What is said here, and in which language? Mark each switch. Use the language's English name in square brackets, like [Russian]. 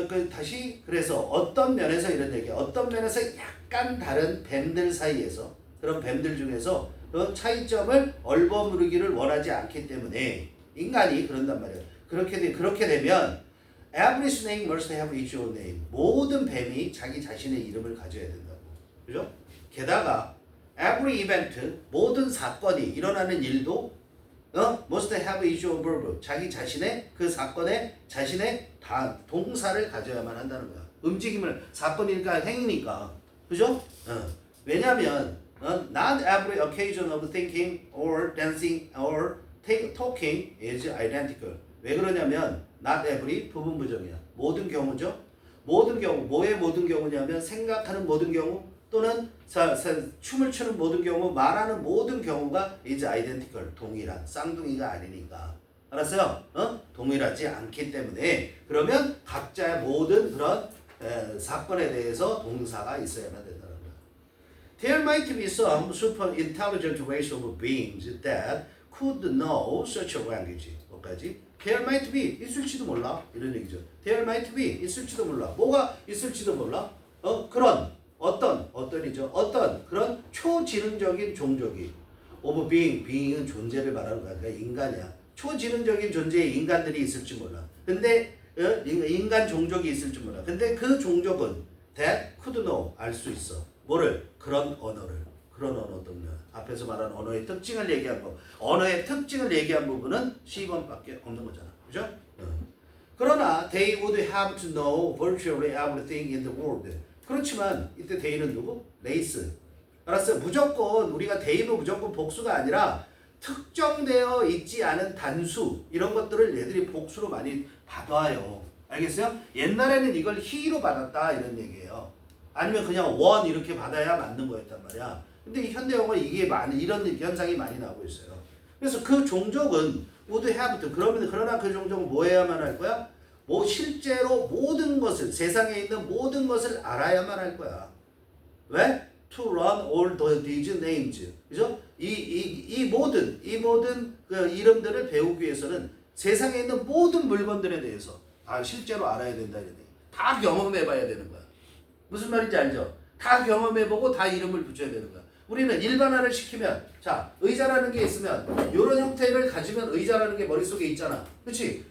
[Korean] 다시 그래서 어떤 면에서 이런 얘기야. 어떤 면에서 약간 다른 뱀들 사이에서 그런 뱀들 중에서 그 차이점을 얼버무리기를 원하지 않기 때문에 인간이 그런단 말이야. [English] 그렇게 되면 every snake must have its own name. [Korean] 모든 뱀이 자기 자신의 이름을 가져야 된다고. 그죠? 게다가 [English] every event [Korean] 모든 사건이 일어나는 일도 [English] must have its own verb. [Korean] 자기 자신의 그 사건에 자신의 동사를 가져야만 한다는 거야. 움직임을 사건이니까 행위니까. 그죠? [English] 왜냐면 not every occasion of thinking or dancing or talking is identical. [Korean] 왜 그러냐면 [English] not every [Korean] 부분 부정이야. 모든 경우죠. 모든 경우 뭐의 모든 경우냐면 생각하는 모든 경우 또는 춤을 추는 모든 경우 말하는 모든 경우가 [English] is identical. [Korean] 동일한 쌍둥이가 아니니까. 알았어요? 동일하지 않기 때문에 그러면 각자의 모든 그런 사건에 대해서 동사가 있어야만 된다. [English] There might be some super intelligent ways of beings that could know such a language. [Korean] 뭐까지? [English] There might be [Korean] 있을지도 몰라 이런 얘기죠. [English] There might be [Korean] 있을지도 몰라. 뭐가 있을지도 몰라. 그런 어떤이죠. 어떤 그런 초지능적인 종족이 of being은 존재를 말하는 거야. 그러니까 인간이야. 초지능적인 존재의 인간들이 있을지 몰라. 근데 인간 종족이 있을지 몰라. 근데 그 종족은 [English] that could know [Korean] 알 수 있어. 뭐를? 그런 언어를. 그런 언어들은 앞에서 말한 언어의 특징을 얘기한 거. 언어의 특징을 얘기한 부분은 C번밖에 없는 거잖아. 그죠? [English] 그러나 they would have to know virtually everything in the world. [Korean] 그렇지만 이때 they는 누구? 레이스. 알았어요? 무조건 우리가 they도 무조건 복수가 아니라 특정되어 있지 않은 단수 이런 것들을 얘들이 복수로 많이 받아요. 알겠어요? 옛날에는 이걸 he로 받았다 이런 얘기예요. 아니면 그냥 원 이렇게 받아야 맞는 거였단 말이야. 근데 이 현대 영어에 이게 이런 현상이 많이 나오고 있어요. 그래서 그 종족은 [English] would have to [Korean] 그러나 그 종족은 뭐 해야만 할 거야? 뭐 실제로 모든 것을 세상에 있는 모든 것을 알아야만 할 거야. 왜? [English] To learn all these names. [Korean] 그죠? 이 모든 그 이름들을 배우기 위해서는 세상에 있는 모든 물건들에 대해서 실제로 알아야 된다 이런 얘기. 다 경험해봐야 되는 거야. 무슨 말인지 알죠? 다 경험해보고 다 이름을 붙여야 되는 거야. 우리는 일반화를 시키면 자 의자라는 게 있으면 이런 형태를 가지면 의자라는 게 머릿속에 있잖아. 그렇지?